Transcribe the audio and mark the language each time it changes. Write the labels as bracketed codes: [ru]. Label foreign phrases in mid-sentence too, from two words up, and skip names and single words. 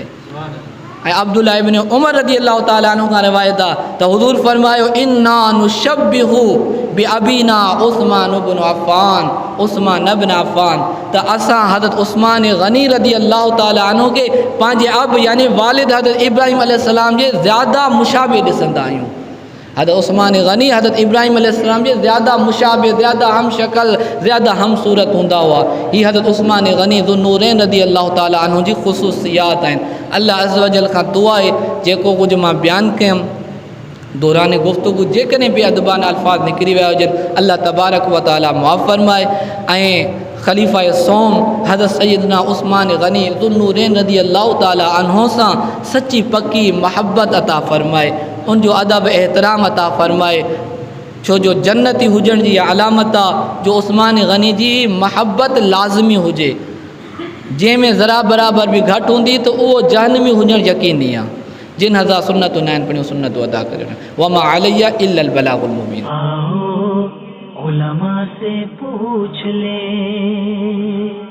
[sd] ऐं अब्दुल्लाह इब्न उमर [ar] رضي الله تعالى عنه [sd] खां रिवायत आहे त हुज़ूर फरमायो, [ar] إنا نشبه بأبينا عثمان بن عفان، عثمان بن عفان, [sd] त असां हज़रत उस्मान गनी [ar] رضي الله تعالى عنه [sd] खे पंहिंजे अब यानी वालिद हज़रत इब्राहिम अलैहिस्सलाम जे ज़्यादा मुशाबे ॾिसंदा आहियूं। हज़रत उस्मान गनी हज़रत इब्राहिम अलैहिस्सलाम जे ज़्यादा मुशाबे, ज़्यादा हम शक्ल, ज़्यादा हम सूरत हूंदा हुआ। ही हज़रत उस्मान गनी ज़ुन्नूरैन [ar] رضي الله تعالى عنه [sd] जी ख़ुसूसियात आहिनि। [ar] الله عز وجل [sd] खां दुआ आहे जेको कुझु मां बयानु कयुमि दौरान गुफ़्तगू जेकॾहिं बि अदबाना अल्फाज़ निकिरी विया हुजनि, अल्लाह [ar] تبارك وتعالى [sd] मुआफ़ फरमाए ऐं ख़लीफ़ा सोम हज़रत सैयदना उस्मान गनी ज़ुन्नूरैन [ar] رضي الله تعالى عنه [sd] सां सची पक्की महबत अता फरमाए, उनजो अदब एहतराम अता फरमाए। छो जो जन्नती हुजण जी अलामत आहे जो उस्मान गनी जी महबत लाज़मी हुजे, जंहिंमें ज़रा बराबर बि घटि हूंदी त उहो जहन्नमी हुजणु यकीनी आहे। जिन हज़ार सुन्नतूं न आहिनि पढ़ियूं सुन्नतूं अदा करियूं। [ar] وما علينا إلا البلاغ المبين. [ur] آؤ علما سے پوچھ لے.